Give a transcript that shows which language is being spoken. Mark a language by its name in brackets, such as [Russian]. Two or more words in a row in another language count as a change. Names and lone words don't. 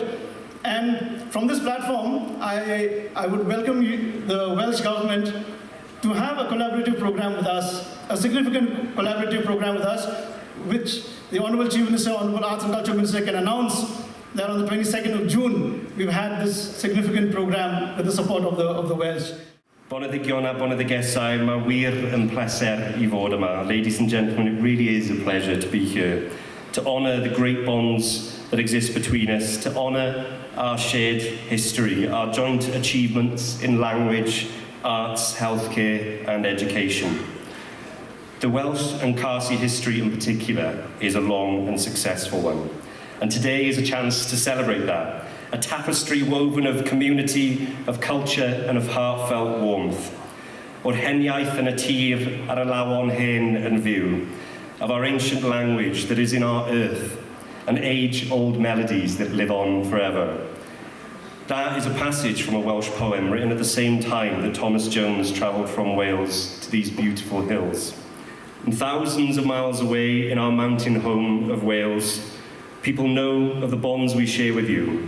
[English] And from this platform, I would welcome the Welsh government to have a collaborative program with us, a significant collaborative program with us, which the Honourable Chief Minister, Honourable Arts and Culture Minister can announce that on the 22nd of June, we've had this significant program with the support of the Welsh. [Welsh] Boneddigion a boneddigesau, mae wir yn pleser I fod yma. [English] Ladies and gentlemen, it really is a pleasure to be here, to honour the great bonds that exist between us, to honour our shared history, our joint achievements in language, arts, healthcare and education. The Welsh and Khasy history in particular is a long and successful one. And today is a chance to celebrate that. A tapestry woven of community, of culture and of heartfelt warmth. [Welsh] O'r heniaeth yn y tir ar y lawon hen yn fyw. [English] Of our ancient language that is in our earth. And age-old melodies that live on forever. That is a passage from a Welsh poem written at the same time that Thomas Jones travelled from Wales to these beautiful hills. And thousands of miles away in our mountain home of Wales, people know of the bonds we share with you.